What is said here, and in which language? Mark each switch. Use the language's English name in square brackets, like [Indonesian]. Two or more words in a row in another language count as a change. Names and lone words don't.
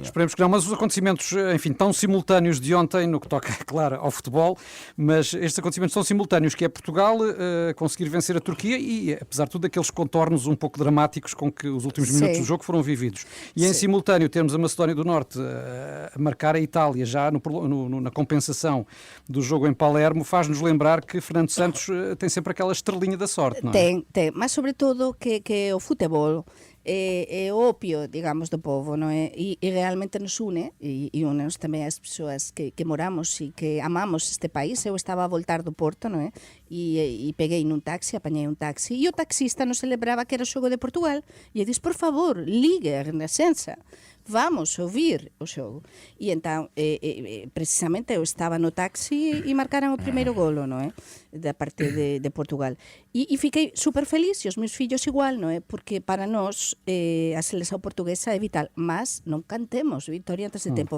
[Portuguese] Esperemos que não, mas os acontecimentos, enfim, tão simultâneos de ontem, no que toca, claro, ao futebol, mas estes acontecimentos são simultâneos, que é Portugal conseguir vencer a Turquia e, apesar de tudo, aqueles contornos um pouco dramáticos com que os últimos minutos do jogo foram vividos. E em simultâneo termos a Macedónia do Norte a marcar a Itália já na compensação do jogo em Palermo, faz-nos lembrar que Fernando Santos tem sempre aquela estrelinha da sorte, não é? [Galician] Ten, mas sobretudo que o futebol é o opio, digamos, do povo, non é? E realmente nos une, e une-nos tamén as persoas que moramos e que amamos este país. Eu estaba a voltar do Porto, non é? E peguei nun taxi, apañei un taxi, e o taxista nos celebraba que era o xogo de Portugal. E eu disse, por favor, ligue a Renascença, vamos ouvir o xogo. E então, precisamente, eu estaba no taxi e marcaran o primeiro golo, non é? Da parte de Portugal. E fiquei super feliz, e os meus fillos igual, non é? Porque para nós a seleção portuguesa é vital, mas non cantemos vitória antes de tempo.